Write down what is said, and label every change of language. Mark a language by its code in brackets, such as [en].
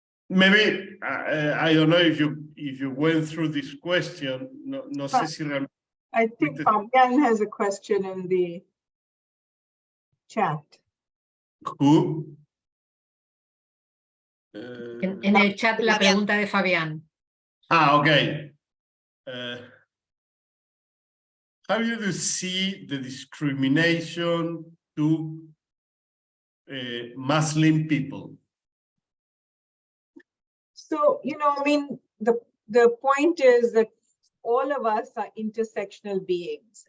[en] Maybe I don't know if you went through this question. [es] No sé si realmente. [en] I think Fabian has a question in the chat. Who? [es] En el chat la pregunta de Fabián. [en] Okay. How do you see the discrimination to Muslim people? So, you know, I mean, the point is that all of us are intersectional beings.